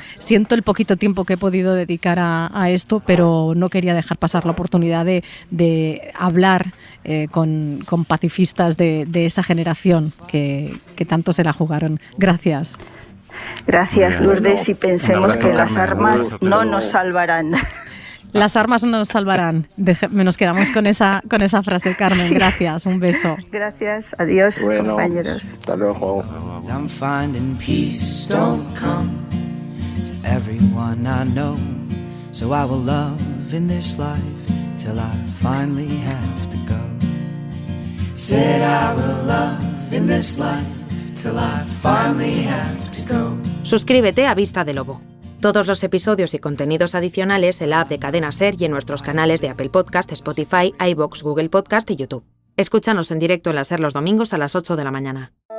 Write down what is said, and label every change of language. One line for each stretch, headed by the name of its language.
Spanish: Siento el poquito tiempo que he podido dedicar a esto, pero no quería dejar pasar la oportunidad de hablar con pacifistas de esa generación que tanto se la jugaron. Gracias. Gracias, Lourdes, y pensemos que las armas no nos salvarán. Las armas no nos salvarán. Nos quedamos con esa frase, Carmen. Sí. Gracias, un beso. Gracias, adiós, bueno, compañeros. Hasta luego.
English: I'm finding peace don't come to everyone I know, so I will love in this life till I finally have to go. Said I will love in this life till I finally have to go.
Spanish: Suscríbete a Vista de Lobo. Todos los episodios y contenidos adicionales en la app de Cadena SER y en nuestros canales de Apple Podcast, Spotify, iVoox, Google Podcast y YouTube. Escúchanos en directo en la SER los domingos a las 8 de la mañana.